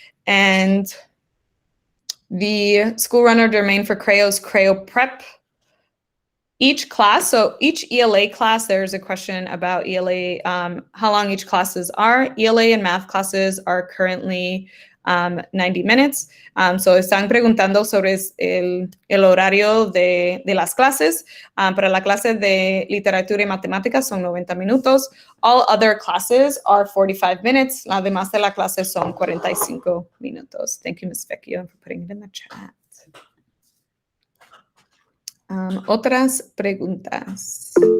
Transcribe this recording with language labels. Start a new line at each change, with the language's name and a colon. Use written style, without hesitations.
English: And the school runner domain for Creo is Creo Prep. Each class, so each ELA class, there's a question about ELA, how long each classes are. ELA and math classes are currently 90 minutes.
Spanish: So están preguntando sobre el horario de las clases. Para la clase de literatura y matemáticas son 90 minutos.
English: All other classes are 45 minutes.
Spanish: Las demás de la clase son 45 minutos.
English: Thank you, Ms. Vecchio, for putting it in the chat.
Spanish: Otras preguntas.